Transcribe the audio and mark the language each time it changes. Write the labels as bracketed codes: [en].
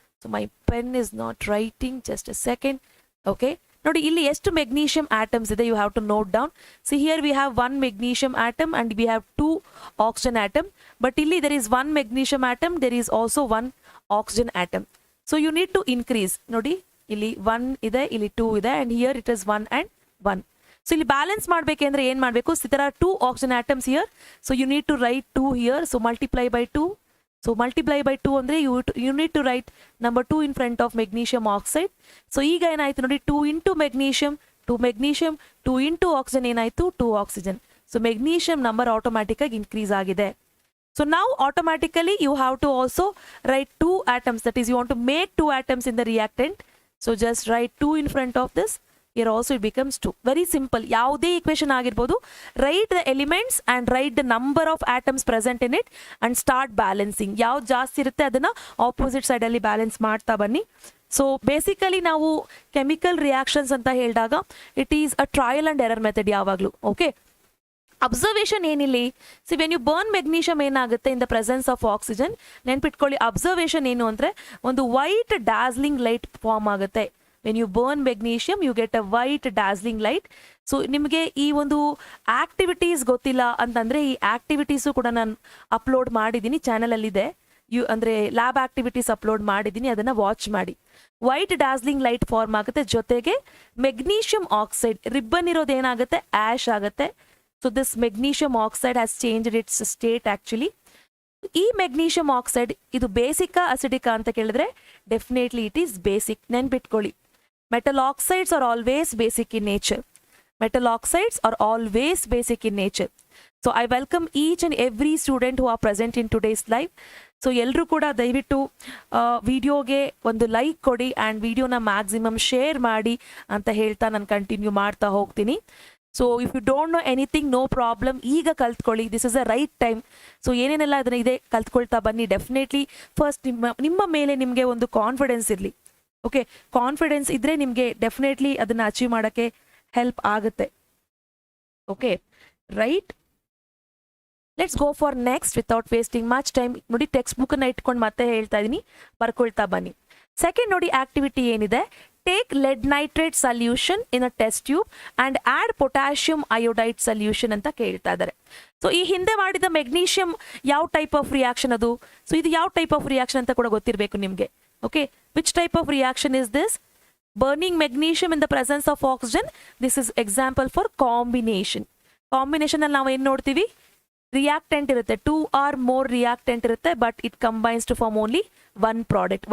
[en] So my pen is not writing, just a second. Okay, [kn] ನೋಡಿ ಇಲ್ಲಿ ಎಷ್ಟು magnesium atoms ಇದೆ, [en] You have to note down. So here we have 1 magnesium atom and we have 2 oxygen atom. But [kn] ಇಲ್ಲಿ [en] There is 1 magnesium atom, there is also 1 oxygen atom. So you need to increase. [kn] ನೋಡಿ, ಇಲ್ಲಿ 1 ಇದೆ, ಇಲ್ಲಿ 2 ಇದೆ, [en] And here it is 1 and 1. So [kn] ಇಲ್ಲಿ balance ಮಾಡಬೇಕೆಂದ್ರೆ ಏನು ಮಾಡಬೇಕು, [en] there are 2 oxygen atoms here, so you need to write 2 here, so multiply by 2. So multiply by 2 ಅಂದರೆ you need to write number 2 in front of magnesium oxide. So [kn] ಈಗ ಏನಾಯ್ತು ನೋಡಿ, [en] 2 into magnesium, 2 magnesium, 2 into oxygen ಏನಾಯ್ತು, 2 oxygen. [kn] So magnesium number automatic ಆಗಿ increase ಆಗಿದೆ. [en] So now automatically you have to also write 2 atoms, that is you want to make 2 atoms in the reactant. So just write 2 in front of this. Here also it becomes 2. Very simple. [kn] ಯಾವುದೇ equation ಆಗಿರ್ಬೋದು, [en] write the elements and write the number of atoms present in it and start balancing. [kn] ಯಾವ್ದು ಜಾಸ್ತಿ ಇರುತ್ತೆ ಅದನ್ನ opposite side ಅಲ್ಲಿ balance ಮಾಡ್ತಾ ಬನ್ನಿ. [en] so basically [kn] ನಾವು ಕೆಮಿಕಲ್ ರಿಯಾಕ್ಷನ್ಸ್ ಅಂತ ಹೇಳಿದಾಗ [en] It is a trial and error method ಯಾವಾಗಲೂ. [kn] Okay, observation ಏನಿಲ್ಲಿ, see [en] when you burn magnesium [kn] ಏನಾಗುತ್ತೆ [en] in the presence of oxygen, [kn] ನೆನ್ಪಿಟ್ಕೊಳ್ಳಿ ಅಬ್ಸರ್ವೇಷನ್ ಏನು ಅಂದರೆ ಒಂದು ವೈಟ್ ಡಾಸ್ಲಿಂಗ್ ಲೈಟ್ ಫಾರ್ಮ್ ಆಗುತ್ತೆ. [en] When you burn magnesium you get a white dazzling light. [kn] So ನಿಮಗೆ ಈ ಒಂದು ಆಕ್ಟಿವಿಟೀಸ್ ಗೊತ್ತಿಲ್ಲ ಅಂತಂದರೆ ಈ ಆಕ್ಟಿವಿಟೀಸು ಕೂಡ ನಾನು ಅಪ್ಲೋಡ್ ಮಾಡಿದ್ದೀನಿ, ಚಾನಲಲ್ಲಿದೆ. ಅಂದರೆ ಲ್ಯಾಬ್ ಆಕ್ಟಿವಿಟೀಸ್ ಅಪ್ಲೋಡ್ ಮಾಡಿದ್ದೀನಿ, ಅದನ್ನು ವಾಚ್ ಮಾಡಿ. ವೈಟ್ ಡಾಸ್ಲಿಂಗ್ ಲೈಟ್ ಫಾರ್ಮ್ ಆಗುತ್ತೆ, ಜೊತೆಗೆ ಮೆಗ್ನೀಷಿಯಂ ಆಕ್ಸೈಡ್ ರಿಬ್ಬನ್ ಇರೋದು ಏನಾಗುತ್ತೆ, ಆ್ಯಶ್ ಆಗುತ್ತೆ. [en] So this magnesium oxide has changed its state actually. [kn] ಈ ಮೆಗ್ನೀಷಿಯಂ ಆಕ್ಸೈಡ್ ಇದು ಬೇಸಿಕಾ ಅಸಿಡಿಕಾ ಅಂತ ಕೇಳಿದ್ರೆ [en] Definitely it is basic. ನೆನ್ಪಿಟ್ಕೊಳ್ಳಿ, metal oxides are always basic in nature. Metal oxides are always basic in nature. So I welcome each and every student who are present in today's live. [kn] So ಎಲ್ಲರೂ ಕೂಡ ದಯವಿಟ್ಟು ವಿಡಿಯೋಗೆ ಒಂದು like ಕೊಡಿ and ವಿಡಿಯೋನ maximum share ಮಾಡಿ ಅಂತ ಹೇಳ್ತಾ ನಾನು ಕಂಟಿನ್ಯೂ ಮಾಡ್ತಾ ಹೋಗ್ತೀನಿ. [en] so if you don't know anything, no problem, [kn] ಈಗ ಕಲ್ತ್ಕೊಳ್ಳಿ. [en] This is a right time. [kn] So ಏನೇನೆಲ್ಲ ಅದನ್ನ ಇದೆ ಕಲ್ತ್ಕೊಳ್ತಾ ಬನ್ನಿ. ಡೆಫಿನೆಟ್ಲಿ ಫಸ್ಟ್ ನಿಮ್ಮ ಮೇಲೆ ನಿಮಗೆ ಒಂದು ಕಾನ್ಫಿಡೆನ್ಸ್ ಇರಲಿ. ಓಕೆ, ಕಾನ್ಫಿಡೆನ್ಸ್ ಇದ್ದರೆ ನಿಮಗೆ ಡೆಫಿನೆಟ್ಲಿ ಅದನ್ನು ಅಚೀವ್ ಮಾಡೋಕ್ಕೆ ಹೆಲ್ಪ್ ಆಗುತ್ತೆ. [en] Okay right, let's go for next without wasting much time. [kn] ನೋಡಿ ಟೆಕ್ಸ್ಟ್ ಬುಕ್ಕನ್ನು ಇಟ್ಕೊಂಡು ಮತ್ತೆ ಹೇಳ್ತಾ ಇದ್ದೀನಿ, ಬರ್ಕೊಳ್ತಾ ಬನ್ನಿ. [en] second [kn] ನೋಡಿ ಆಕ್ಟಿವಿಟಿ ಏನಿದೆ, [en] take lead nitrate solution in a test tube and add potassium iodide solution [kn] ಅಂತ ಕೇಳ್ತಾ ಇದ್ದಾರೆ. ಸೊ ಈ ಹಿಂದೆ ಮಾಡಿದ ಮೆಗ್ನೀಷಿಯಂ ಯಾವ ಟೈಪ್ ಆಫ್ ರಿಯಾಕ್ಷನ್ ಅದು, ಸೊ ಇದು ಯಾವ ಟೈಪ್ ಆಫ್ ರಿಯಾಕ್ಷನ್ ಅಂತ ಕೂಡ ಗೊತ್ತಿರಬೇಕು ನಿಮಗೆ. [en] Okay, which type of reaction is this? Burning magnesium in the presence of oxygen. This is example for combination. [kn] Combination ಅಲ್ಲಿ ನಾವು ಏನು ನೋಡ್ತೀವಿ, ರಿಯಾಕ್ಟೆಂಟ್ ಇರುತ್ತೆ, [en] 2 or more reactant ಇರುತ್ತೆ, but it combines to form only 1 product.